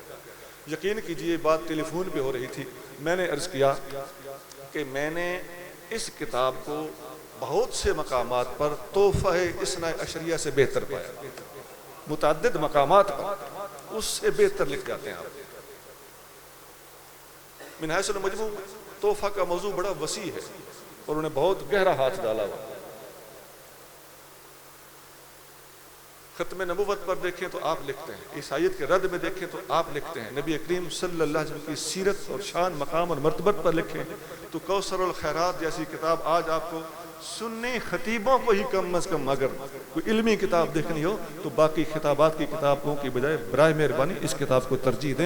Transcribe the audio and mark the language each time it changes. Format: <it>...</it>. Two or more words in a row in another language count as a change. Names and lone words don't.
<ur>یقین کیجئے بات ٹیلی فون پہ ہو رہی تھی، میں نے عرض کیا کہ میں نے اس کتاب کو بہت سے مقامات پر تحفہ اثنا عشریہ سے بہتر پایا، متعدد مقامات پر اس سے بہتر لکھ جاتے ہیں آپ۔</ur> <ar>من حیث المجموع</ar> <ur>تحفہ کا موضوع بڑا وسیع ہے اور انہیں بہت گہرا ہاتھ ڈالا ہوا۔ ختم نبوت پر دیکھیں تو آپ لکھتے ہیں، عیسائیت کے رد میں دیکھیں تو آپ لکھتے ہیں، نبی کریم</ur> <ar>صلی اللہ علیہ وسلم</ar> <ur>کی سیرت اور شان، مقام اور مرتبت پر لکھیں تو کوثر الخیرات جیسی کتاب آج آپ کو سنی خطیبوں کو ہی کم از کم اگر کوئی علمی کتاب دیکھنی ہو تو باقی خطابات کی کتابوں کی بجائے برائے مہربانی اس کتاب کو ترجیح دیں.</ur>